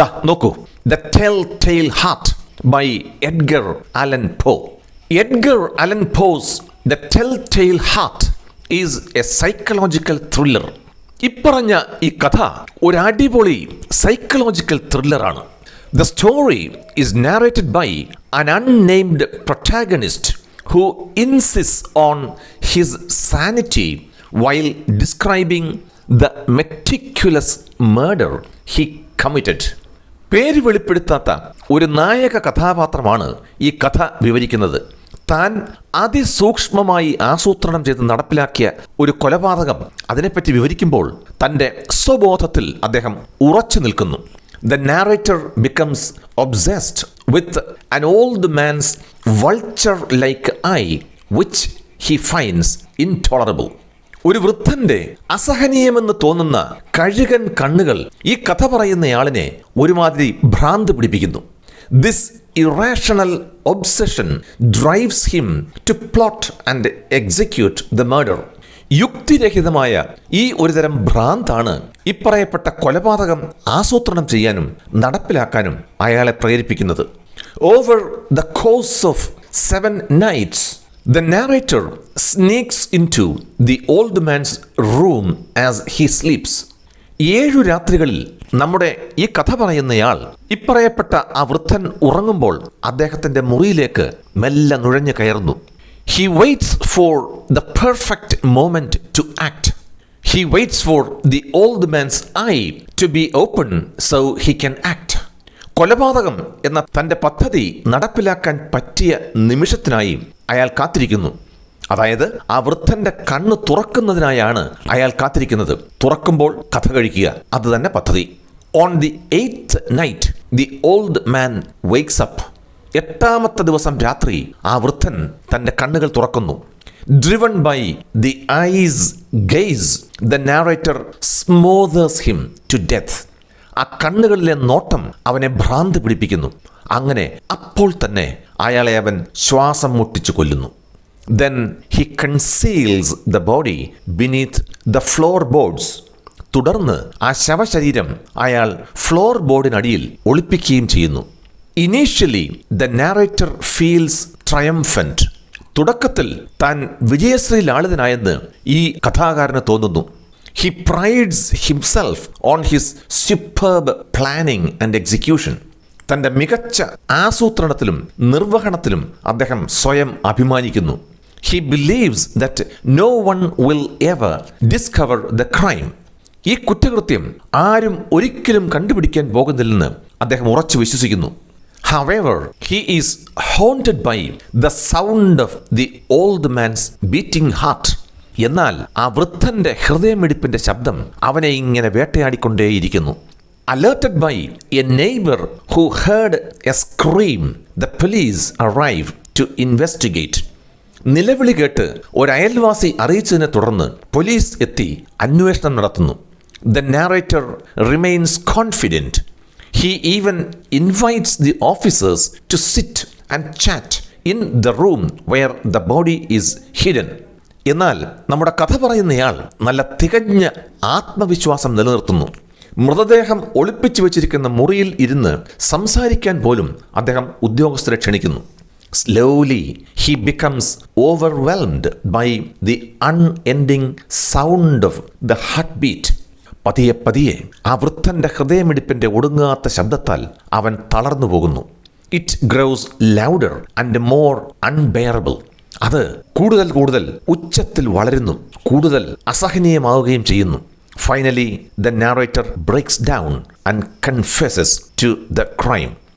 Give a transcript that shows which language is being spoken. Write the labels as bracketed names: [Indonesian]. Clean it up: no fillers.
[Malayalam] നോക്കൂ, [English] The tell tale heart by Edgar Allan Poe. Edgar Allan Poe's the tell tale heart is a psychological thriller. [Malayalam] ഇപ്പറഞ്ഞ ഈ കഥ ഒരു അടിപൊളി psychological ത്രില്ലറാണ്. [English] The story is narrated by an unnamed protagonist who insists on his sanity while describing the meticulous murder he committed. [Malayalam] പേര് വെളിപ്പെടുത്താത്ത ഒരു നായക കഥാപാത്രമാണ് ഈ കഥ വിവരിക്കുന്നത്. താൻ അതിസൂക്ഷ്മമായി ആസൂത്രണം ചെയ്ത് നടപ്പിലാക്കിയ ഒരു കൊലപാതകം അതിനെപ്പറ്റി വിവരിക്കുമ്പോൾ തൻ്റെ സ്വബോധത്തിൽ അദ്ദേഹം ഉറച്ചു നിൽക്കുന്നു. [English] The narrator becomes obsessed with an old man's vulture-like eye, which he finds intolerable. [Malayalam] ഒരു വൃദ്ധന്റെ അസഹനീയമെന്ന് തോന്നുന്ന കഴുകൻ കണ്ണുകൾ ഈ കഥ പറയുന്നയാളിനെ ഒരുമാതിരി ഭ്രാന്ത് പിടിപ്പിക്കുന്നു. [English] This irrational obsession drives him to plot and execute the murder. [Malayalam] യുക്തിരഹിതമായ ഈ ഒരുതരം ഭ്രാന്താണ് ഇപ്പറയപ്പെട്ട കൊലപാതകം ആസൂത്രണം ചെയ്യാനും നടപ്പിലാക്കാനും അയാളെ പ്രേരിപ്പിക്കുന്നത്. [English] Over the course of 7 nights, the narrator sneaks into the old man's room as he sleeps. [Malayalam] 7 രാത്രികളിൽ നമ്മുടെ ഈ കഥ പറയുന്നയാൾ ഇപ്പറയപ്പെട്ട ആ വൃദ്ധൻ ഉറങ്ങുമ്പോൾ അദ്ദേഹത്തിൻ്റെ മുറിയിലേക്ക് മെല്ലെ നുഴഞ്ഞു കയറുന്നു. [English] He waits for the perfect moment to act. He waits for the old man's eye to be open so he can act. [Malayalam] കൊലപാതകം എന്ന തൻ്റെ പദ്ധതി നടപ്പിലാക്കാൻ പറ്റിയ നിമിഷത്തിനായി അയാൾ കാത്തിരിക്കുന്നു. അതായത് ആ വൃദ്ധന്റെ കണ്ണ് തുറക്കുന്നതിനായാണ് അയാൾ കാത്തിരിക്കുന്നത്. തുറക്കുമ്പോൾ കഥ കഴിക്കുക, അത് തന്നെ പദ്ധതി. [English] On the 8th night, the old man wakes up. [Malayalam] 8ാമത്തെ ദിവസം രാത്രി ആ വൃദ്ധൻ തൻ്റെ കണ്ണുകൾ തുറക്കുന്നു. [English] Driven by the eye's gaze, the narrator smothers him to death. [Malayalam] ആ കണ്ണുകളിലെ നോട്ടം അവനെ ഭ്രാന്ത് പിടിപ്പിക്കുന്നു. അങ്ങനെ അപ്പോൾ തന്നെ അയാളെ അവൻ ശ്വാസം മുട്ടിച്ചു കൊല്ലുന്നു. [English] Then he conceals the body beneath the floorboards. [Malayalam] തുടർന്ന് ആ ശവശരീരം അയാൾ ഫ്ലോർ ബോർഡിനടിയിൽ ഒളിപ്പിക്കുകയും ചെയ്യുന്നു. [English] Initially, the narrator feels triumphant. [Malayalam] തുടക്കത്തിൽ താൻ വിജയശ്രീലാളിതനായെന്ന് ഈ കഥാകാരന് തോന്നുന്നു. [English] He prides himself on his superb planning and execution. [Malayalam] തൻ്റെ മികച്ച ആസൂത്രണത്തിലും നിർവഹണത്തിലും അദ്ദേഹം സ്വയം അഭിമാനിക്കുന്നു. [English] He believes that no one will ever discover the crime. [Malayalam] ഈ കുറ്റകൃത്യം ആരും ഒരിക്കലും കണ്ടുപിടിക്കാൻ പോകുന്നില്ലെന്ന് അദ്ദേഹം ഉറച്ചു വിശ്വസിക്കുന്നു. [English] However, he is haunted by the sound of the old man's beating heart. [Malayalam] എന്നാൽ ആ വൃദ്ധന്റെ ഹൃദയമിടിപ്പിന്റെ ശബ്ദം അവനെ ഇങ്ങനെ വേട്ടയാടിക്കൊണ്ടേയിരിക്കുന്നു. [English] Alerted by a neighbor who heard a scream, the police arrive to investigate. [Malayalam] നിലവിളി കേട്ട് ഒരു അയൽവാസി അറിയിച്ചതിനെ തുടർന്ന് പോലീസ് എത്തി അന്വേഷണം നടത്തുന്നു. [English] The narrator remains confident. He even invites the officers to sit and chat in the room where the body is hidden. [Malayalam] എന്നാൽ നമ്മുടെ കഥ പറയുന്നയാൾ നല്ല തികഞ്ഞ ആത്മവിശ്വാസം നിലനിർത്തുന്നു. മൃതദേഹം ഒളിപ്പിച്ചു വെച്ചിരിക്കുന്ന മുറിയിൽ ഇരുന്ന് സംസാരിക്കാൻ പോലും അദ്ദേഹം ഉദ്യോഗസ്ഥരെ ക്ഷണിക്കുന്നു. [English] Slowly he becomes overwhelmed by the unending sound of the heartbeat. [Malayalam] പതിയെ പതിയെ ആ വൃദ്ധന്റെ ഹൃദയമിടിപ്പിന്റെ ഒടുങ്ങാത്ത ശബ്ദത്താൽ അവൻ തളർന്നു പോകുന്നു. [English] It grows louder and more unbearable. [Malayalam] അത് കൂടുതൽ കൂടുതൽ ഉച്ചത്തിൽ വളരുന്നു, കൂടുതൽ അസഹനീയമാവുകയും ചെയ്യുന്നു. [English] Finally the narrator breaks down and confesses to the crime.